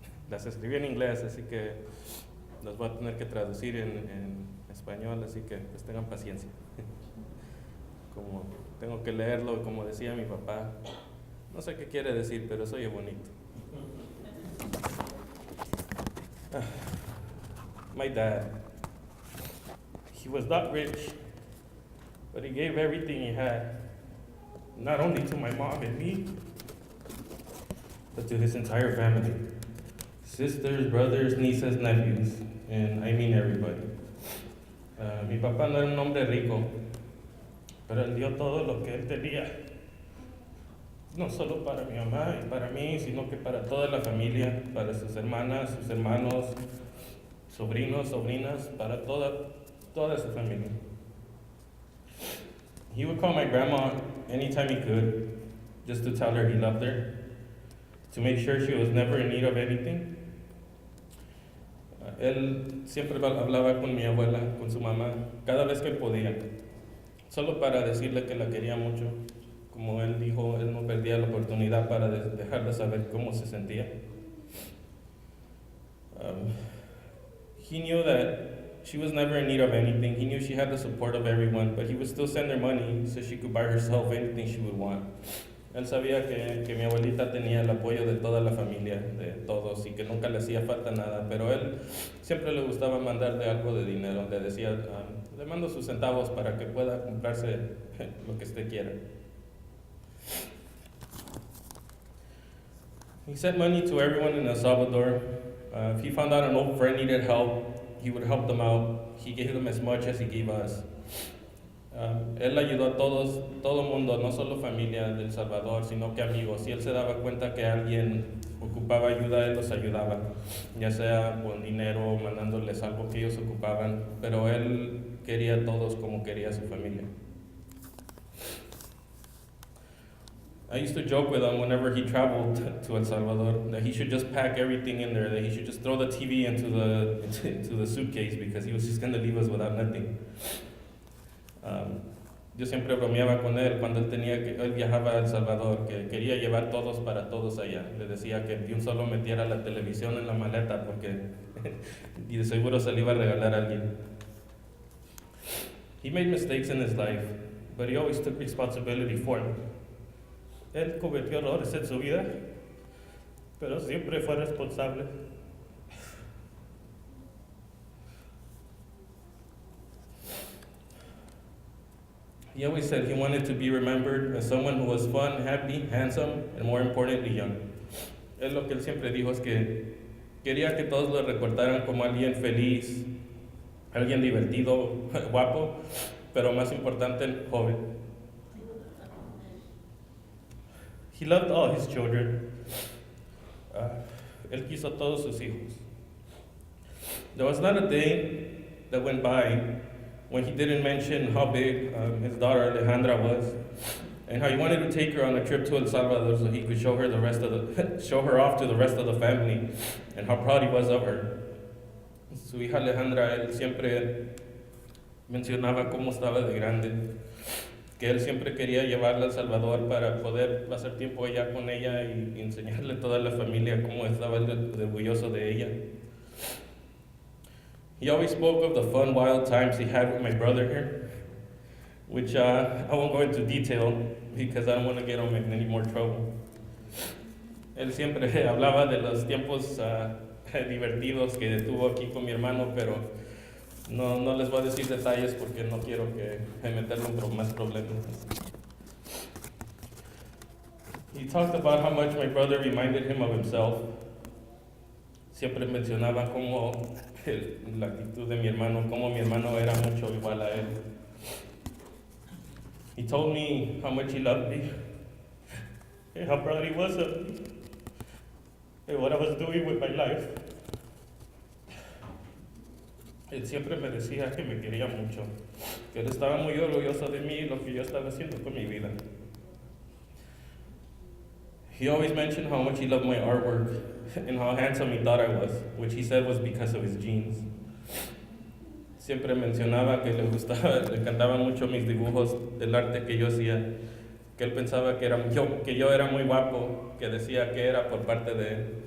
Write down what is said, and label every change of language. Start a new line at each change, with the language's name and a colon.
Spanish: Las escribí en inglés, así que las voy a tener que traducir en español, así que pues tengan paciencia. Como tengo que leerlo, como decía mi papá, no sé qué quiere decir, pero se oye bonito.
English: My dad, he was not rich, but he gave everything he had, not only to my mom and me, but to his entire family. Sisters, brothers, nieces, nephews, and I mean everybody.
Spanish: Mi papá no era un hombre rico, pero él dio todo lo que él tenía, no solo para mi mamá y para mí, sino que para toda la familia, para sus hermanas, sus hermanos, sobrinos, sobrinas, para toda su familia.
English: He would call my grandma anytime he could, just to tell her he loved her, to make sure she was never in need of anything.
Spanish: Él siempre hablaba con mi abuela, con su mamá, cada vez que podía, solo para decirle que la quería mucho. Como él dijo, él no perdía la oportunidad para dejarle saber cómo se sentía.
English: He knew that she was never in need of anything. He knew she had the support of everyone, but he would still send her money so she could buy herself anything she would want.
Spanish: Él sabía que mi abuelita tenía el apoyo de toda la familia, de todos, y que nunca le hacía falta nada, pero él siempre le gustaba mandarle algo de dinero. Le decía, le mando sus centavos para que pueda comprarse lo que usted quiera.
English: He sent money to everyone in El Salvador. If he found out an old friend needed help, he would help them out. He gave them as much as he gave us.
Spanish: Él ayudó a todos, todo el mundo, no solo familia de El Salvador, sino que amigos. Si él se daba cuenta que alguien ocupaba ayuda, él los ayudaba, ya sea con dinero, mandándoles algo que ellos ocupaban, pero él quería a todos como quería a su familia.
English: I used to joke with him whenever he traveled to El Salvador that he should just pack everything in there, that he should just throw the TV into the suitcase because he was just going to leave us without nothing.
Spanish: Yo siempre bromeaba con él cuando él viajaba a El Salvador, que quería llevar todos para todos allá. Le decía que de un solo metiera la televisión en la maleta porque y de seguro se le iba a regalar a alguien.
English: He made mistakes in his life, but he always took responsibility for them.
Spanish: Él cometió errores en su vida, pero siempre fue responsable.
English: He always said he wanted to be remembered as someone who was fun, happy, handsome, and more importantly, young.
Spanish: Lo que él siempre dijo es que quería que todos lo recordaran como alguien feliz, alguien divertido, guapo, pero más importante, joven.
English: He loved all his children.
Spanish: Él quiso a todos sus hijos.
English: There was not a day that went by when he didn't mention how big his daughter Alejandra was, and how he wanted to take her on a trip to El Salvador so he could show her show her off to the rest of the family, and how proud he was of her.
Spanish: Su hija Alejandra, él siempre mencionaba cómo estaba de grande, que él siempre quería llevarla a El Salvador para poder pasar tiempo allá con ella y enseñarle a toda la familia cómo estaba orgulloso de ella.
English: He always spoke of the fun, wild times he had with my brother here, which I won't go into detail because I don't want to get him in any more trouble.
Spanish: Él siempre hablaba de los tiempos divertidos que tuvo aquí con mi hermano, pero no les voy a decir detalles porque no quiero que meterle más problemas.
English: He talked about how much my brother reminded him of himself.
Spanish: Siempre mencionaba cómo la actitud de mi hermano, cómo mi hermano era mucho igual a él.
English: He told me how much he loved me, and how proud he was of me, and what I was doing with my life.
Spanish: Él siempre me decía que me quería mucho, que él estaba muy orgulloso de mí y lo que yo estaba haciendo con mi vida.
English: He always mentioned how much he loved my artwork, and how handsome he thought I was, which he said was because of his genes.
Spanish: Siempre mencionaba que le encantaban mucho mis dibujos, el arte que yo hacía, que él pensaba que yo era muy guapo, que decía que era por parte de él.